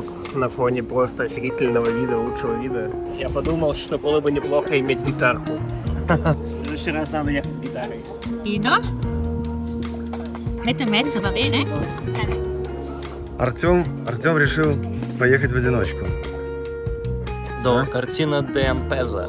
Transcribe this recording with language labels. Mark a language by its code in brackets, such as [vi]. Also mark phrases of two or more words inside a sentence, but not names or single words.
[ru] на фоне просто офигительного вида, лучшего вида, я подумал, что было бы неплохо иметь гитарку. В следующий раз надо ехать с гитарой. [it] Vino? Metto in mezzo, va bene? [ru] Артем решил поехать в одиночку. До картина Демпеза.